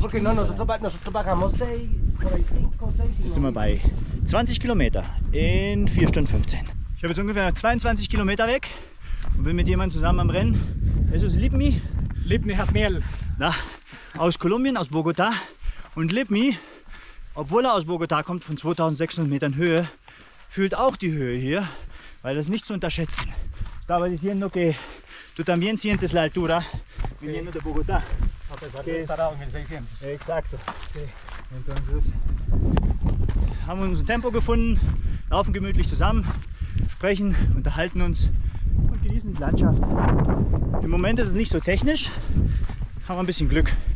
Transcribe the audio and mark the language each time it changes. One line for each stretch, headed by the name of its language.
Spanish: Porque no, nosotros bajamos 6, por ahí 5, 6
German: Jetzt sind wir bei 20 Kilometer in 4 Stunden 15. Ich habe jetzt ungefähr 22 Kilometer weg und bin mit jemandem zusammen am Rennen. Das ist Lipmi. Lipni hat Mehl. Aus Kolumbien, aus Bogotá. Und Lipmi, obwohl er aus Bogotá kommt, von 2600 Metern Höhe, fühlt auch die Höhe hier, weil das nicht zu unterschätzen.
Spanish: Estaba diciendo que tú también sientes la altura viniendo de Bogotá. A pesar de estar a 2600. Exacto. Sí. Entonces
German: haben wir unser Tempo gefunden, laufen gemütlich zusammen, sprechen, unterhalten uns und genießen die Landschaft. Im Moment ist es nicht so technisch, haben wir ein bisschen Glück.